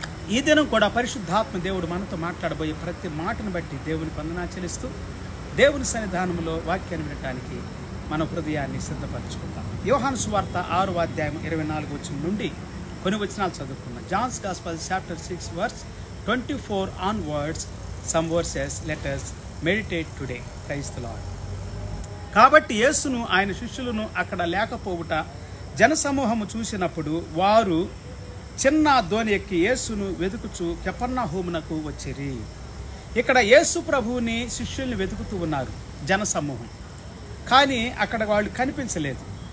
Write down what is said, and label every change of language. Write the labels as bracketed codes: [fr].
[te] ఈ దినం కూడా పరిశుద్ధాత్మ దేవుడు మనతో మాట్లాడబోయే ప్రతి మాటను బట్టి దేవునికి వందనాలు చెల్లిస్తూ దేవుని సన్నిధానంలో వాక్యాన్ని వినడానికి మన హృదయాన్ని సిద్ధపరచుకుందాం. యోహాను సువార్త 6వ అధ్యాయం 24 వచనం నుండి కొన్ని వచనాలు చదువుకున్నాం. [en] John's gospel chapter 6 verse 24 onwards. some verses let us meditate today. praise the Lord. [te] కాబట్టి యేసును ఆయన శిష్యులను అక్కడ లేకపోవుట జనసమూహము చూసినప్పుడు వారు చిన్న దోణి ఎక్కి యేసును వెతుకుచు కపెర్నహూమునకు వచ్చిరి. ఇక్కడ యేసు ప్రభువుని శిష్యుల్ని వెతుకుతూ ఉన్నారు జనసమూహం, కానీ అక్కడ వాళ్ళు కనిపించలేదు.